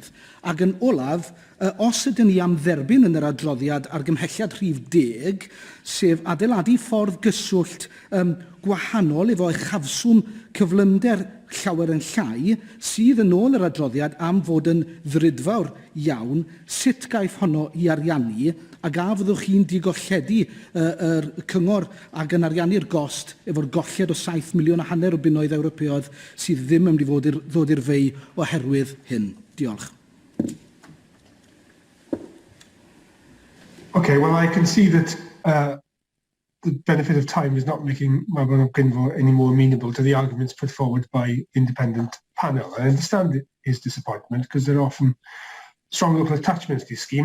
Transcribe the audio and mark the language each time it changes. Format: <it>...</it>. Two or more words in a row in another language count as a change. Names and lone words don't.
<cy>Ac yn olaf, os ydym ni am dderbyn yn yr adroddiad ar gymhelliad rhif 10, sef adeiladu ffordd gyswllt gwahanol efo uchafswm cyflymder llawer yn llai, sydd yn ôl yr adroddiad am fod yn ddrudfawr iawn, sut gaiff honno i ariannu, ac a fyddwch chi'n digolledu yr cyngor ac yn ariannu'r gost efo'r golled o 7 miliwn a hanner o bunnoedd Ewropeaidd sydd ddim yn mynd i ddod i'r fei oherwydd hyn. Diolch.</cy> <en>Okay, well, I can see that the benefit of time is not making Mabon Gwynedd any more amenable to the arguments put forward by the independent panel. I understand his disappointment because there are often strong local attachments to these schemes.</en>